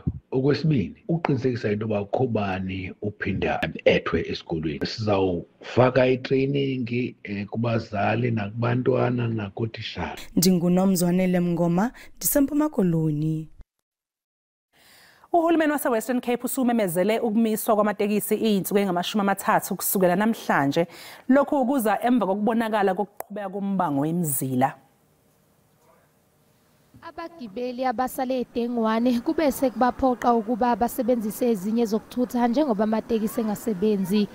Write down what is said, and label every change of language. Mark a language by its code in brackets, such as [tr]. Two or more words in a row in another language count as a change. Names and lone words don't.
[xh] Okwesibini uqinisekisa into yoba akukho bani uphinda ethwe esikolweni. Sizawufaka itraining kubazali nakubantwana nakotishara. NdinguNomzwanele Mngoma ndiseMpuma Koloni. [zu] Uhulumeni wase-Western Cape usumemezele ukumiswa kwamatekisi iy'nsuku engama-30 kusukela namhlanje. Lokhu kuza emva kokubonakala kokuqhubeka kombango wemizila. Abagibeli abasale eDengwane kube sekubaphoqa ukuba basebenzise ezinye zokuthutha njengoba amatekisi engasebenzi.